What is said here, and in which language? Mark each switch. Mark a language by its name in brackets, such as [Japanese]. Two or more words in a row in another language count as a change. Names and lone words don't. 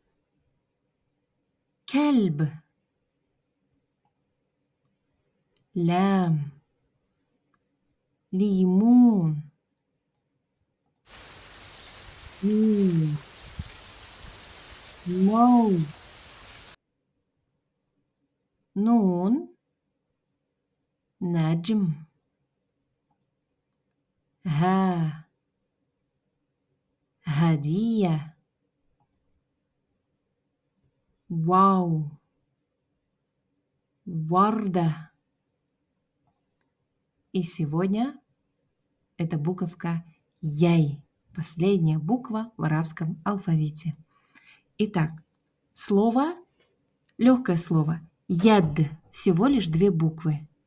[Arabic] كلب لام ليمون ميم موز نون نجم ها هدية واو وردة. [Russian] И сегодня это буковка Яй, последняя буква в арабском алфавите. Итак, слово, легкое слово, яд, всего лишь 2 буквы.